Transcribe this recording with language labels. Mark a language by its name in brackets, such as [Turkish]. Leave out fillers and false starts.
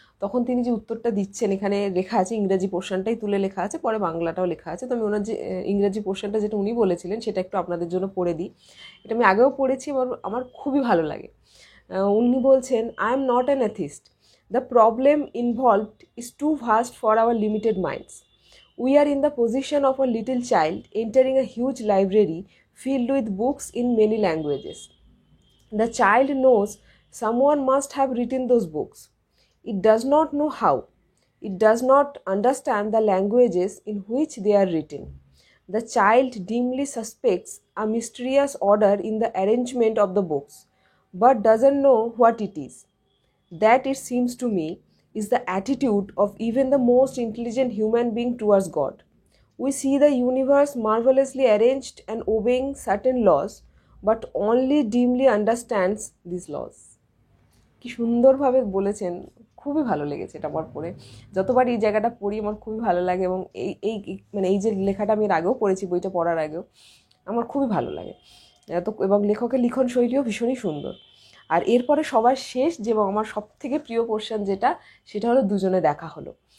[Bangla] তখন তিনি যে উত্তরটা দিচ্ছেন, এখানে লেখা আছে, ইংরেজি পোর্শনটাই তুলে লেখা আছে, পরে বাংলাটাও লেখা আছে। তো আমি ওনার যে ইংরেজি পোর্শনটা যেটা উনি বলেছিলেন সেটা একটু আপনাদের জন্য পড়ে দিই। এটা আমি আগেও পড়েছি, আমার খুবই ভালো লাগে। উনি বলছেন, [English] I am not an atheist, the problem involved is too vast for our limited minds. We are in the position of a little child entering a huge library filled with books in many languages. The child knows someone must have written those books. It does not know how. It does not understand the languages in which they are written. The child dimly suspects a mysterious order in the arrangement of the books, but doesn't know what it is. That, it seems to me, is the attitude of even the most intelligent human being towards God. We see the universe marvelously arranged and obeying certain laws, but only dimly understands these laws. [Bangla] কি সুন্দরভাবে বলেছেন, খুবই ভালো লেগেছে এটা আমার পড়ে। যতবার এই জায়গাটা পড়ি আমার খুবই ভালো লাগে, এবং এই যে লেখাটা আমি এর আগেও পড়েছি, বইটা পড়ার আগেও আমার খুবই ভালো লাগে। এবং লেখকের লিখন শৈলীও ভীষণই সুন্দর। আর এরপরে সবার শেষ যে আমার সবথেকে প্রিয় পোর্শন যেটা, সেটা হলো দুজনে দেখা হলো।